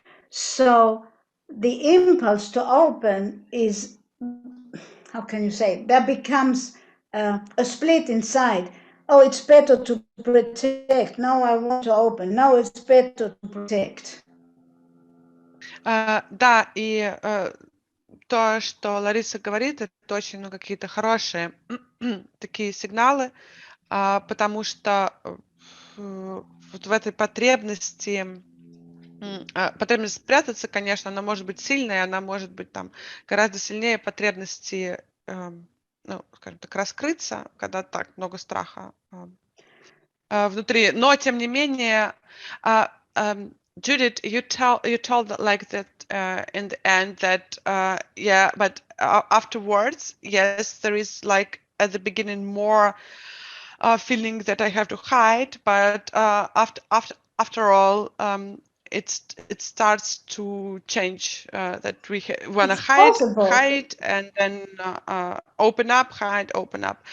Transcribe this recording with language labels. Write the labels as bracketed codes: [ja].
[en] So the impulse to open is, how can you say, there becomes a split inside. Oh, it's better to protect. No, I want to open. No, it's better to protect. [ru] Да, и то, что Лариса говорит, это очень какие-то хорошие такие сигналы. потому что вот в этой потребности, потребность спрятаться, конечно, она может быть сильная, она может быть там гораздо сильнее потребности, ну, скажем так, раскрыться, когда так много страха внутри. Но тем не менее, [en] Judith, you told like that in the end that yeah, but afterwards, yes, there is like at the beginning more feeling that I have to hide, but after all, it starts to change, that we want to hide, and then open up, hide, open up.